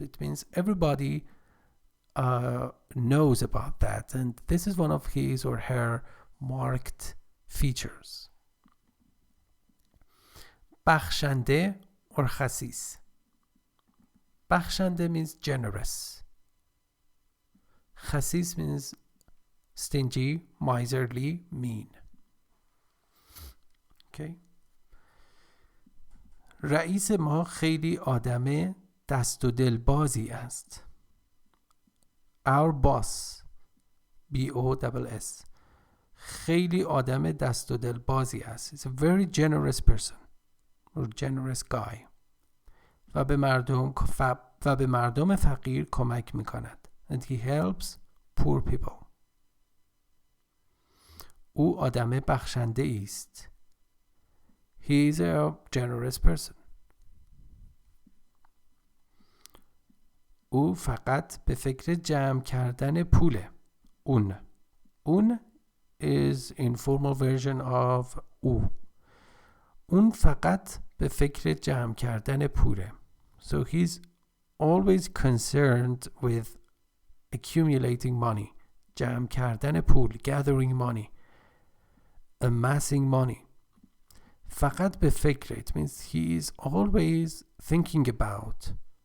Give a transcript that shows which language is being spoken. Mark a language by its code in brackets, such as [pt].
[en] It means everybody knows about that, and this is one of his or her marked features. [fa] بخشنده or خسیس. [en] بخشنده means generous. خسیس means stingy, miserly, mean. Okay. [fa] رئیس ما خیلی آدم دست و دل بازی است. [en] Our boss, B-O-S-S, [fa] خیلی آدم دست و دل بازی است. [en] He's a very generous person or generous guy. [fa] و به مردم فقیر کمک میکند. [en] And he helps poor people. [fa] او آدم بخشنده است. [en] He is a generous person. [fa] او فقط به فکر جمع کردن پوله. [en] اون is informal version of او. [fa] اون فقط به فکر جمع کردن پوله. [en] So he's always concerned with accumulating money. [fa] جمع کردن پول. [en] Gathering money. Amassing money. [fa] فقط به فکر. [en] It means he is always thinking about.